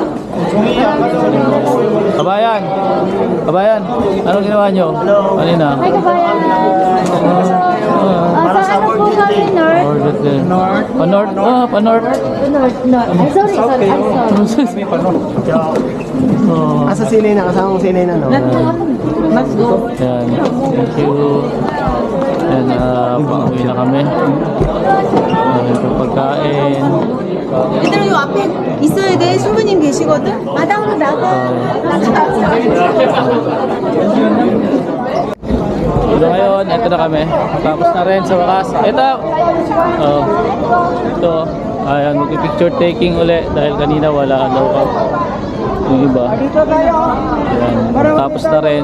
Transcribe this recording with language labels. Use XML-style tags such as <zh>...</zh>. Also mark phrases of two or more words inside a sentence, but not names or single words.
<tl>Kabayan! Kabayan! Anong ginawa nyo? Kanina? Hi, kabayan! Sa ano po kami, North? North? Pa-North?</tl> <en>North. Ay, sorry. I'm sorry. Oh,</en> <tl>Asa sinay na, kasama mong sinay na, no?</tl> <en>Let's go. yan. Thank you.</en> <tl>Yan, pauwi na kami. Ito pagkain.</tl> <ko>얘들아 요 앞에 있어야 돼. 신부님 계시거든. 마당으로 나가.</ko> <tl>So ngayon, ito na kami. Tapos na rin sa wakas. Ito! Ito. Ayan, mag-</tl> <en>picture taking</en> <tl>uli dahil kanina wala daw ka. Yung iba. Ayan, tapos na rin.</tl>